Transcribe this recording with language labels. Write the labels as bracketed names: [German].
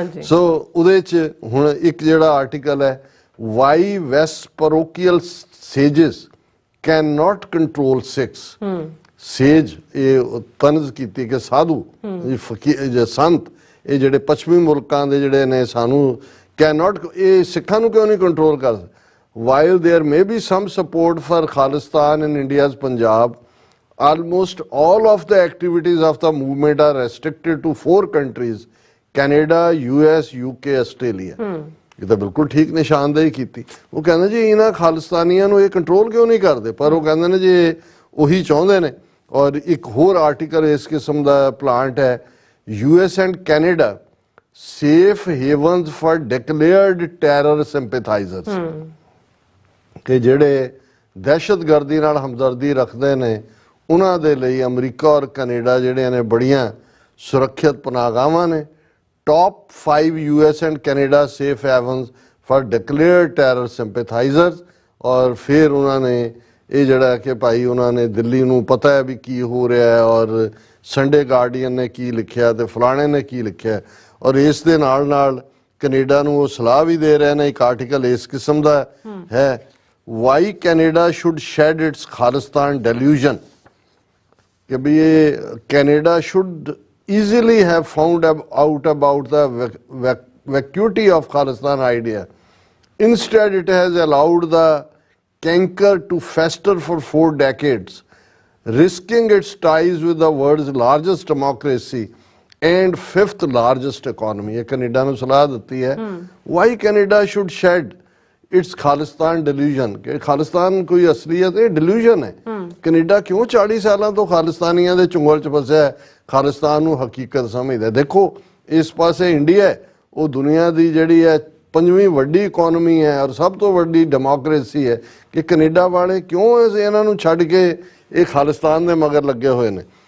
[Punjabi] ਸੋ ਉਹਦੇ 'ਚ ਹੁਣ ਇੱਕ ਜਿਹੜਾ ਆਰਟੀਕਲ ਹੈ, [English] Why West parochial sages can not control Sikhs. [Punjabi] ਸੇਜ ਇਹ ਤਨਜ਼ ਕੀਤੀ ਕਿ ਸਾਧੂ ਫਕੀਰ ਸੰਤ ਇਹ ਜਿਹੜੇ ਪੱਛਮੀ ਮੁਲਕਾਂ ਦੇ ਜਿਹੜੇ ਨੇ ਸਾਨੂੰ ਕੈਨ ਨਾਟ, ਇਹ ਸਿੱਖਾਂ ਨੂੰ ਕਿਉਂ ਨਹੀਂ ਕੰਟਰੋਲ ਕਰ ਸਕਦੇ। [English] while there may be some support for Khalistan in India's Punjab, almost all of the activities of the movement are restricted to 4 countries, Canada, US, UK, Australia। [Punjabi] ਇਹ ਤਾਂ ਬਿਲਕੁਲ ਠੀਕ ਨਿਸ਼ਾਨਦੇਹੀ ਕੀਤੀ। ਉਹ ਕਹਿੰਦੇ ਜੀ ਇਹਨਾਂ ਖਾਲਿਸਤਾਨੀਆਂ ਨੂੰ ਇਹ ਕੰਟਰੋਲ ਕਿਉਂ ਨਹੀਂ ਕਰਦੇ, ਪਰ ਉਹ ਕਹਿੰਦੇ ਨੇ ਜੀ ਉਹੀ ਚਾਹੁੰਦੇ ਨੇ। ਔਰ ਇੱਕ ਹੋਰ ਆਰਟੀਕਲ ਇਸ ਕਿਸਮ ਦਾ ਪਲਾਂਟ ਹੈ, [English] US and Canada safe havens for declared terror sympathizers, [Punjabi] ਕਿ ਜਿਹੜੇ ਦਹਿਸ਼ਤਗਰਦੀ ਨਾਲ ਹਮਦਰਦੀ ਰੱਖਦੇ ਨੇ ਉਹਨਾਂ ਦੇ ਲਈ ਅਮਰੀਕਾ ਔਰ ਕੈਨੇਡਾ ਜਿਹੜੇ ਨੇ ਬੜੀਆਂ ਸੁਰੱਖਿਅਤ ਪਨਾਹਗਾਹਾਂ ਨੇ। [English] Top 5 US and Canada safe havens for declared terror sympathizers। [Punjabi] ਔਰ ਫਿਰ ਉਹਨਾਂ ਨੇ ਇਹ ਜਿਹੜਾ ਕਿ ਭਾਈ ਉਹਨਾਂ ਨੇ ਦਿੱਲੀ ਨੂੰ ਪਤਾ ਹੈ ਵੀ ਕੀ ਹੋ ਰਿਹਾ ਹੈ, ਔਰ ਸੰਡੇ ਗਾਰਡੀਅਨ ਨੇ ਕੀ ਲਿਖਿਆ ਤੇ ਫਲਾਣੇ ਨੇ ਕੀ ਲਿਖਿਆ, ਔਰ ਇਸ ਦੇ ਨਾਲ ਨਾਲ ਕੈਨੇਡਾ ਨੂੰ ਉਹ ਸਲਾਹ ਵੀ ਦੇ ਰਹੇ ਨੇ। ਇੱਕ ਆਰਟੀਕਲ ਇਸ ਕਿਸਮ ਦਾ ਹੈ, [English] why Canada should shed its Khalistan delusion, [Punjabi] ਕਿ ਵੀ ਇਹ [English] Canada should easily have found out about the vacuity of Khalistan idea. Instead, it has allowed the canker to fester for 4 decades, risking its ties with the world's largest democracy and 5th largest economy. [Punjabi] ਇਹ Canada ਨੂੰ ਸਲਾਹ ਦਿੱਤੀ ਹੈ, [English] why Canada should shed its Khalistan delusion, [Punjabi] ਕਿ ਖਾਲਿਸਤਾਨ ਕੋਈ ਅਸਲੀਅਤ, ਇਹ delusion ਹੈ। ਕੈਨੇਡਾ ਕਿਉਂ 40 ਸਾਲਾਂ ਤੋਂ ਖਾਲਿਸਤਾਨੀਆਂ ਦੇ ਚੁੰਗਲ 'ਚ ਫਸਿਆ ਹੈ, ਖਾਲਿਸਤਾਨ ਨੂੰ ਹਕੀਕਤ ਸਮਝਦਾ। ਦੇਖੋ ਇਸ ਪਾਸੇ ਇੰਡੀਆ ਹੈ, ਉਹ ਦੁਨੀਆ ਦੀ ਜਿਹੜੀ ਹੈ 5ਵੀਂ ਵੱਡੀ ਇਕੋਨਮੀ ਹੈ ਔਰ ਸਭ ਤੋਂ ਵੱਡੀ ਡੈਮੋਕ੍ਰੇਸੀ ਹੈ, ਕਿ ਕੈਨੇਡਾ ਵਾਲੇ ਕਿਉਂ ਇਹਨਾਂ ਨੂੰ ਛੱਡ ਕੇ ਇਹ ਖਾਲਿਸਤਾਨ ਦੇ ਮਗਰ ਲੱਗੇ ਹੋਏ ਨੇ।